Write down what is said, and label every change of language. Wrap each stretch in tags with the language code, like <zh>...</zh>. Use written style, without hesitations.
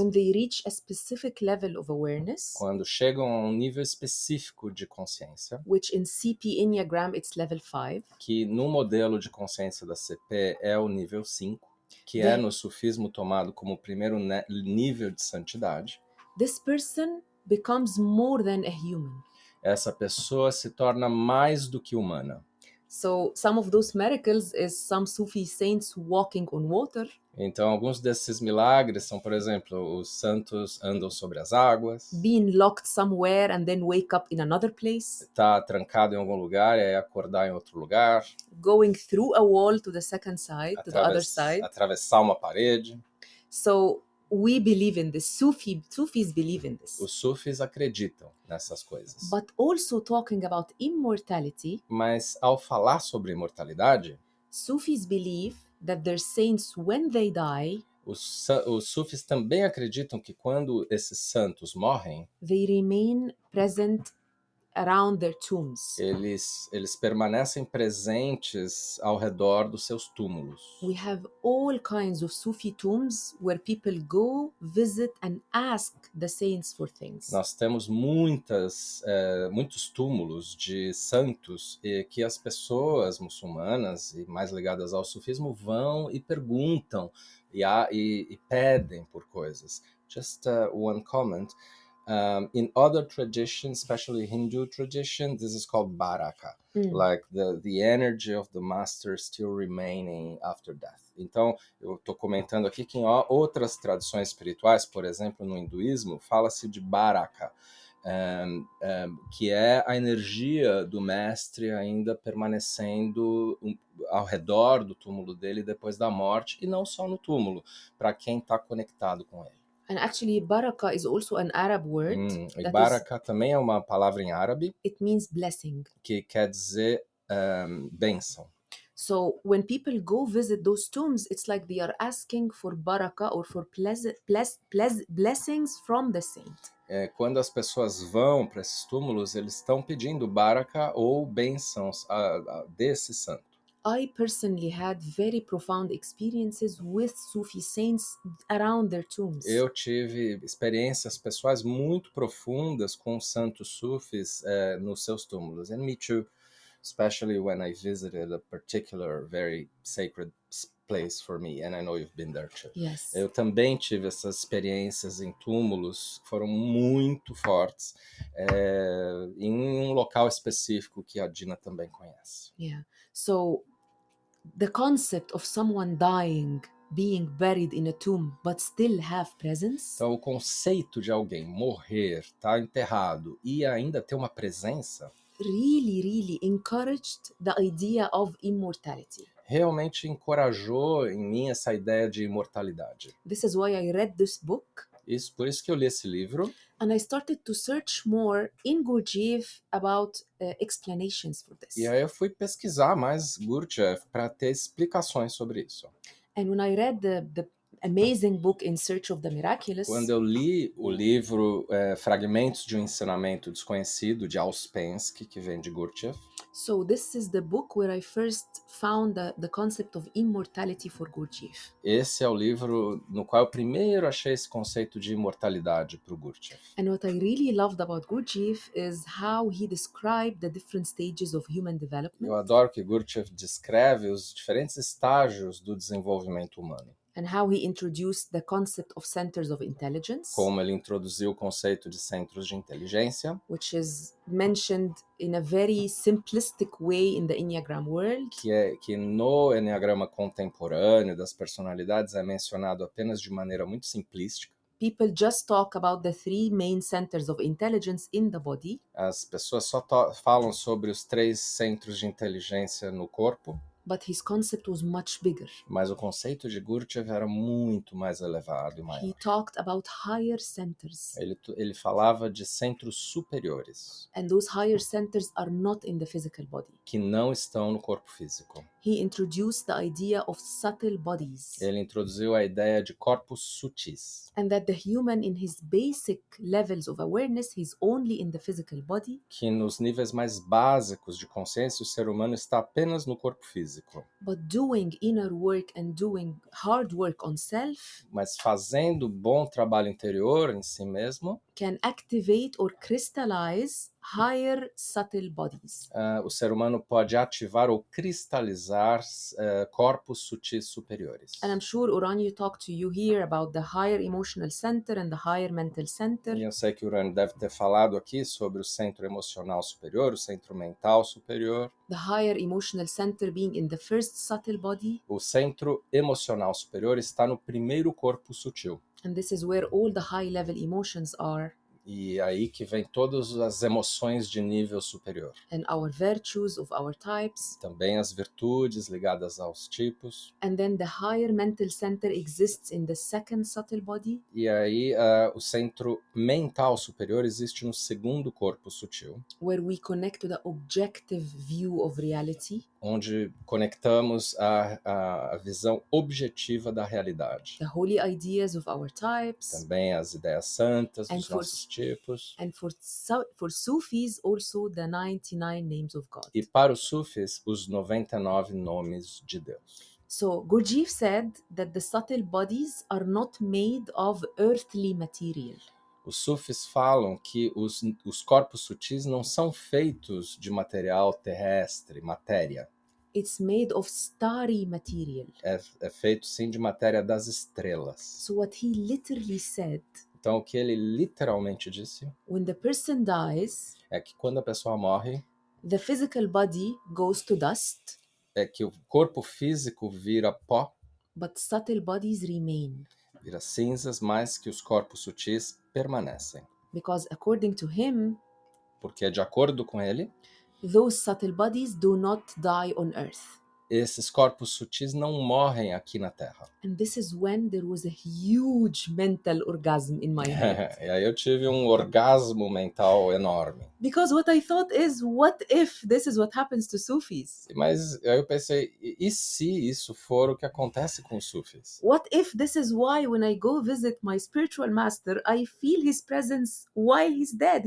<en>When they reach a specific level of awareness,</en> <pt>Quando chegam a um nível específico de consciência,</pt> <en>which in CP Enneagram it's level 5,</en> <pt>que no modelo de consciência da CP é o nível 5, que é no sufismo tomado como o primeiro nível de santidade,</pt> <en>this person becomes more than a human.</en> <pt>essa pessoa se torna mais do que humana.</pt> <en>So some of those miracles is some Sufi saints walking on water.</en> <pt>Então, alguns desses milagres são, por exemplo, os santos andam sobre as águas,</pt> <en>Being locked somewhere and then wake up in another place.</en> <pt>Está trancado em algum lugar e aí acordar em outro lugar.</pt> <en>Going through a wall to the second side, to the other side.</en> <pt>Atravessar uma parede.</pt> <en>So we believe in this. Sufis believe in this.</en> <pt>Os sufis acreditam nessas coisas.</pt> <en>But also talking about immortality.</en> <pt>Mas ao falar sobre imortalidade,</pt> <en>Sufis believe that their saints, when they die,</en> <pt>os sufis também acreditam que quando esses santos morrem,</pt> <en>they remain present around their tombs.</en> <pt>Eles permanecem presentes ao redor dos seus túmulos.</pt> <en>We have all kinds of Sufi tombs where people go, visit and ask the saints for things.</en> <pt>Nós temos muitos túmulos de santos que as pessoas muçulmanas e mais ligadas ao sufismo vão e perguntam e pedem por coisas.</pt> <en>Just one comment. In other traditions, especially Hindu tradition, this is called baraka, like the energy of the master still remaining after death.</en> <pt>Então, eu estou comentando aqui que em outras tradições espirituais, por exemplo, no hinduísmo, fala-se de baraka, que é a energia do mestre ainda permanecendo ao redor do túmulo dele depois da morte, e não só no túmulo, para quem está conectado com ele.</pt> <en>And actually, baraka is also an Arab word.</en> <pt>E baraka também é uma palavra em árabe.</pt> <en>It means blessing.</en> <pt>Que quer dizer bênção.</pt> <en>So when people go visit those tombs, it's like they are asking for baraka or for blessings from the saint.</en> <pt>Quando as pessoas vão para esses túmulos, eles estão pedindo baraka ou bênçãos desse santo.</pt> <en>I personally had very profound experiences with Sufi saints around their tombs.</en> <pt>Eu tive experiências pessoais muito profundas com santos sufis nos seus túmulos.</pt> <en>And me too, especially when I visited a particular very sacred place for me, and I know you've been there too. Yes.</en> <pt>Eu também tive essas experiências em túmulos que foram muito fortes, em um local específico que a Dina também conhece.</pt> <en>Yeah. So the concept of someone dying, being buried in a tomb, but still have presence.</en> <pt>Então, o conceito de alguém morrer, estar enterrado e ainda ter uma presença,</pt> <en>really encouraged the idea of immortality.</en> <pt>Realmente encorajou em mim essa ideia de imortalidade.</pt> <en>This is why I read this book.</en> <pt>Por isso que eu li esse livro.</pt> <en>And I started to search more in Gurdjieff about explanations for this.</en> <pt>E aí eu fui pesquisar mais Gurdjieff para ter explicações sobre isso.</pt> <en>And when I read the amazing book In Search of the Miraculous,</en> <pt>quando eu li o livro Fragmentos de um Ensinamento Desconhecido, de Ouspensky, que vem de Gurdjieff,</pt> <en>So this is the book where I first found the concept of immortality for Gurdjieff.</en> <pt>Esse é o livro no qual eu primeiro achei esse conceito de imortalidade para o Gurdjieff.</pt> <en>And what I really loved about Gurdjieff is how he described the different stages of human development</en> <pt>Eu adoro que Gurdjieff descreve os diferentes estágios do desenvolvimento humano.</pt> <en>and how he introduced the concept of centers of intelligence,</en> <pt>Como ele introduziu o conceito de centros de inteligência,</pt> <en>which is mentioned in a very simplistic way in the Enneagram world.</en> <pt>que no Enneagrama contemporâneo das personalidades é mencionado apenas de maneira muito simplística.</pt> <en>People just talk about the three main centers of intelligence in the body,</en> <pt>As pessoas só falam sobre os 3 centros de inteligência no corpo,</pt> <en>but his concept was much bigger.</en> <pt>mas o conceito de Gurdjieff era muito mais elevado e</pt> <en>He</en> <pt>maior.</pt> <en>talked about higher centers,</en> <pt>Ele falava de centros superiores,</pt> <en>and those higher centers are not in the physical body.</en> <pt>que não estão no corpo físico.</pt> <en>He introduced the idea of subtle bodies,</en> <pt>Ele introduziu a ideia de corpos sutis,</pt> <en>and that the human in his basic levels of awareness, he's only in the physical body,</en> <pt>que nos níveis mais básicos de consciência o ser humano está apenas no corpo físico,</pt> <en>but doing inner work and doing hard work on self</en> <pt>mas fazendo bom trabalho interior em si mesmo,</pt> <en>can activate or crystallize higher subtle bodies.</en> <pt>o ser humano pode ativar ou cristalizar corpos sutis superiores.</pt> <en>And I'm sure Uranio talked to you here about the higher emotional center and the higher mental center.</en> <pt>E eu sei que o Urânio deve ter falado aqui sobre o centro emocional superior, o centro mental superior.</pt> <en>The higher emotional center being in the first subtle body,</en> <pt>O centro emocional superior está no primeiro corpo sutil.</pt> <en>and this is where all the high level emotions are,</en> <pt>E aí que vem todas as emoções de nível superior.</pt> <en>and our virtues of our types.</en> <pt>Também as virtudes ligadas aos tipos.</pt> <en>And then the higher mental center exists in the second subtle body,</en> <pt>E aí o centro mental superior existe no segundo corpo sutil,</pt> <en>where we connect to the objective view of reality,</en> <pt>onde conectamos a visão objetiva da realidade.</pt> <en>the holy ideas of our types.</en> <pt>Também as ideias santas</pt> <en>And</en> <pt>dos nossos tipos.</pt> <en>And for Sufis, also the 99 names of God.</en> <pt>E para os sufis, os 99 nomes de Deus.</pt> <en>So Gurdjieff said that the subtle bodies are not made of earthly material.</en> <pt>Os sufis falam que os corpos sutis não são feitos de material terrestre, matéria.</pt> <en>It's made of starry material.</en> <pt>É feito, sim, de matéria das estrelas.</pt> <en>So what he literally said,</en> <pt>Então, o que ele literalmente disse</pt> <en>when the person dies,</en> <pt>é que quando a pessoa morre,</pt> <en>the physical body goes to dust,</en> <pt>é que o corpo físico vira pó,</pt> <en>but subtle bodies remain.</en> <pt>vira cinzas, mas que os corpos sutis permanecem.</pt> <en>Because according to him,</en> <pt>Porque, de acordo com ele,</pt> <en>those subtle bodies do not die on earth.</en> <pt>esses corpos sutis não morrem aqui na Terra.</pt> <en>And this is when there was a huge mental orgasm in my head.</en> <pt>E aí eu tive um orgasmo mental enorme.</pt> <en>Because what I thought is, what if this is what happens to Sufis?</en> <pt>Mas aí eu pensei, e se isso for o que acontece com os sufis?</pt> <en>What if this is why when I go visit my spiritual master, I feel his presence while he's dead?</en>